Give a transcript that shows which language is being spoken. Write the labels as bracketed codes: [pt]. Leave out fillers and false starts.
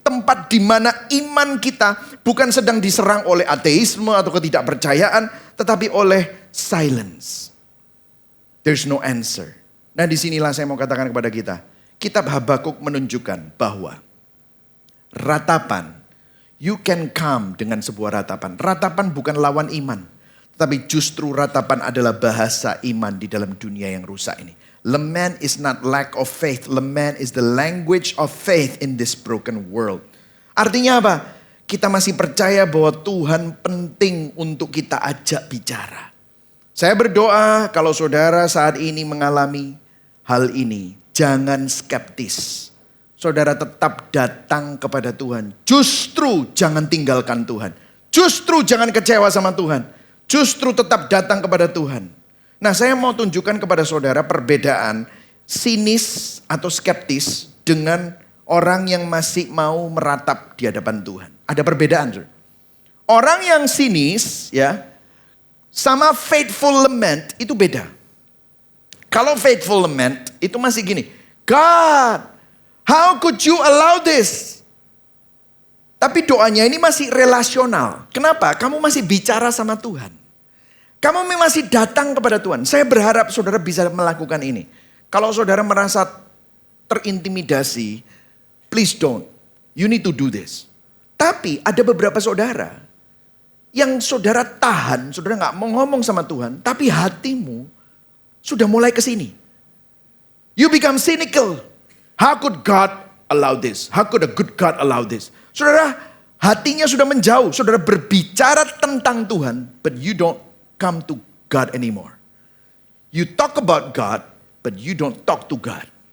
[id] Tempat di mana iman kita bukan sedang diserang oleh ateisme atau ketidakpercayaan, tetapi oleh [en] silence. There's no answer. [id] Nah disinilah saya mau katakan kepada kita. Kitab Habakuk menunjukkan bahwa ratapan, [en] you can come [id] dengan sebuah ratapan. Ratapan bukan lawan iman. Tetapi justru ratapan adalah bahasa iman di dalam dunia yang rusak ini. [en] Lament is not lack of faith. Lament is the language of faith in this broken world. [id] Artinya apa? Kita masih percaya bahwa Tuhan penting untuk kita ajak bicara. Saya berdoa kalau saudara saat ini mengalami hal ini, jangan skeptis. Saudara tetap datang kepada Tuhan. Justru jangan tinggalkan Tuhan. Justru jangan kecewa sama Tuhan. Justru tetap datang kepada Tuhan. Nah saya mau tunjukkan kepada saudara perbedaan sinis atau skeptis dengan orang yang masih mau meratap di hadapan Tuhan. Ada perbedaan. Saudara. Orang yang sinis ya sama faithful lament itu beda. Kalau faithful lament itu masih gini. [en] God, how could you allow this? [id] Tapi doanya ini masih relasional. Kenapa? Kamu masih bicara sama Tuhan. Kamu masih datang kepada Tuhan. Saya berharap saudara bisa melakukan ini. Kalau saudara merasa terintimidasi, [en] please don't. You need to do this. [id] Tapi ada beberapa saudara yang saudara tahan, saudara gak mau ngomong sama Tuhan, tapi hatimu sudah mulai ke sini. [en] You become cynical. How could God allow this? How could a good God allow this? [id] Saudara, hatinya sudah menjauh. Saudara berbicara tentang Tuhan, [en] but you don't come to God anymore. You talk about God, but you don't talk to God.